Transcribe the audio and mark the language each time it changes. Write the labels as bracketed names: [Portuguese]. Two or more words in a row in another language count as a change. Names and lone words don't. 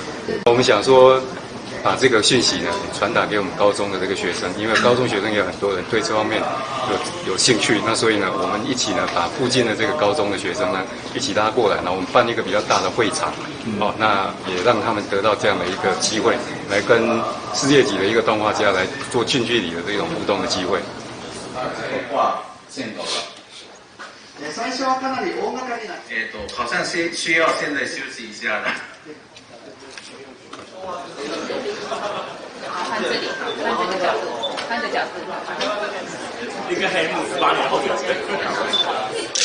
[Chinese] 我们想说，把这个讯息呢传达给我们高中的这个学生，因为高中学生也有很多人对这方面有兴趣，那所以呢，我们一起呢把附近的这个高中的学生呢一起拉过来，然后我们办一个比较大的会场，那也让他们得到这样的一个机会，来跟世界级的一个动画家来做近距离的这种互动的机会。画线稿了。 [Japanese] 最初はかなり大掛かりな。 [Chinese] 好像需要现在休息一下了。看这里，看这个角度，看这角度。一个黑幕18年后的。